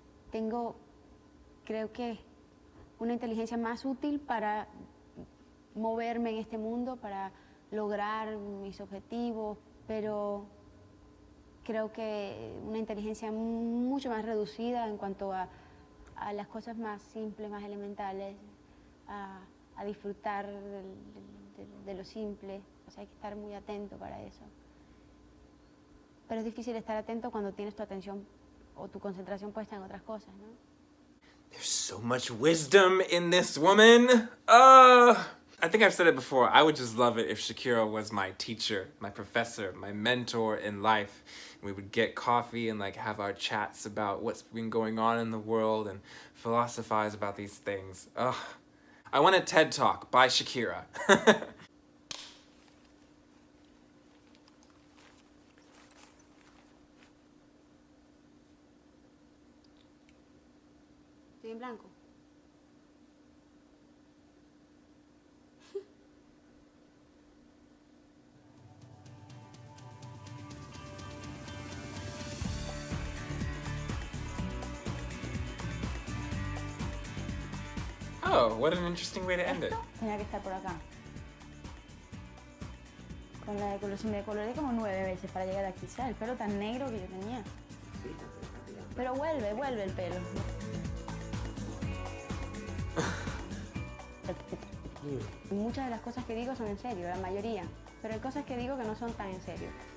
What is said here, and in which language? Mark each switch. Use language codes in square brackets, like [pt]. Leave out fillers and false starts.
[es] Tengo, creo que, una inteligencia más útil para moverme en este mundo, para lograr mis objetivos, pero creo que una inteligencia mucho más reducida en cuanto a las cosas más simples, más elementales, a disfrutar de lo simple. O sea, hay que estar muy atento para eso. Pero es difícil estar atento cuando tienes tu atención o tu concentración puesta en otras cosas, ¿no? [en] There's so much wisdom in this woman. I think I've said it before. I would just love it if Shakira was my teacher, my professor, my mentor in life. We would get coffee and like have our chats about what's been going on in the world and philosophize about these things. I want a TED Talk by Shakira. [es] Estoy en blanco. [en] Oh, what an interesting way to end it. [es] Tenía que estar por acá. Con la de color, si me decoloré como 9 veces para llegar aquí, ¿sabes? El pelo tan negro que yo tenía. Pero vuelve el pelo. Muchas de las cosas que digo son en serio, la mayoría. Pero hay cosas que digo que no son tan en serio.